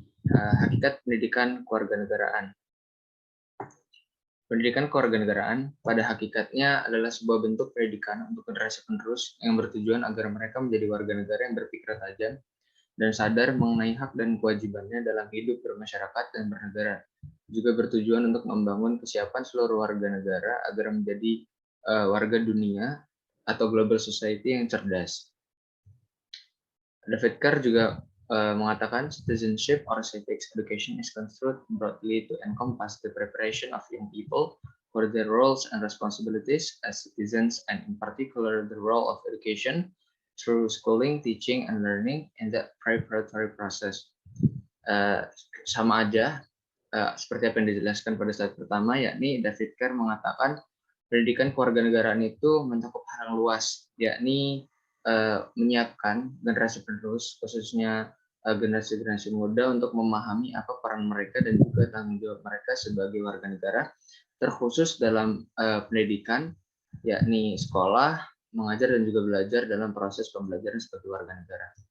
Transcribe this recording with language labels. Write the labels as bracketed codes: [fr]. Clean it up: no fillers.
[id] Hakikat pendidikan kewarganegaraan. Pendidikan kewarganegaraan pada hakikatnya adalah sebuah bentuk pendidikan untuk generasi penerus yang bertujuan agar mereka menjadi warga negara yang berpikir tajam dan sadar mengenai hak dan kewajibannya dalam hidup bermasyarakat dan bernegara. Juga bertujuan untuk membangun kesiapan seluruh warga negara agar menjadi warga dunia atau global society yang cerdas. [en] David Carr juga mengatakan citizenship or civics education is construed broadly to encompass the preparation of young people for their roles and responsibilities as citizens, and in particular the role of education through schooling, teaching, and learning in the preparatory process. [id] Sama aja seperti apa yang dijelaskan pada slide pertama, yakni David Carr mengatakan pendidikan kewarganegaraan itu mencakup hal yang luas, yakni menyiapkan generasi penerus, khususnya generasi-generasi muda untuk memahami apa peran mereka dan juga tanggung jawab mereka sebagai warga negara, terkhusus dalam pendidikan, yakni sekolah, mengajar dan juga belajar dalam proses pembelajaran sebagai warga negara.